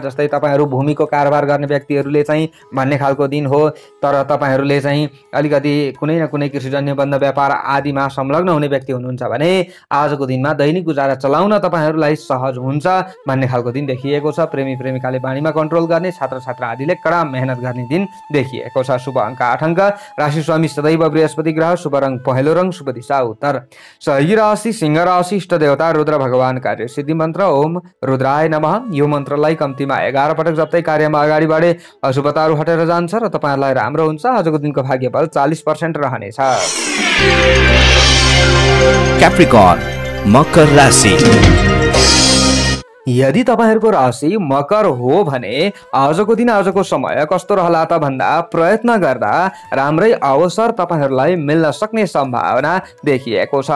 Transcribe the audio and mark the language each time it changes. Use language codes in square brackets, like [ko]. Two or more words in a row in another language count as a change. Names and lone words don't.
[ne] जस्तै तपाईँहरू भूमिको कारोबार गर्ने व्यक्तिहरूले चाहिँ भन्ने खालको दिन हो, तर तपाईँहरूले चाहिँ अलिकति कुनै न कुनै कृषिजन्य बन्द व्यापार आदिमा संलग्न हुने व्यक्ति हुनुहुन्छ भने आजको दिनमा दैनिक गुजारा चलाउन तपाईँहरूलाई सहज हुन्छ भन्ने खालको दिन देखिएको छ। प्रेमी प्रेमिकाले बानीमा कन्ट्रोल गर्ने, छात्र छात्रा आदिले कडा मेहनत गर्ने दिन देखिएको छ। शुभ अङ्क 8 अङ्क। राशि स्वामी सदैव बृहस्पति ग्रह। शुभ रङ पहेँलो रङ। शुभ दिशा उत्तर। सहयोगी राशि सिंह राशि। इष्ट देवता रुद्र भगवान। कार्य सिद्धि मन्त्र [sa] ओम रुद्राय नमः। [ne] यो मन्त्रलाई कम्तीमा 11 पटक जप्दै कार्यमा अगाडि बढे अशुभताहरू हटेर जान्छ र तपाईँहरूलाई राम्रो हुन्छ। आजको दिनको भाग्यफल 40% रहनेछ। क्याप्रिकर्न मकर राशि। यदि तपाईहरूको राशि मकर हो भने आजको दिन आजको समय कस्तो रहला त भन्दा प्रयत्न गर्दा राम्रै अवसर तपाईहरूलाई मिल्न सक्ने सम्भावना देखिएको छ।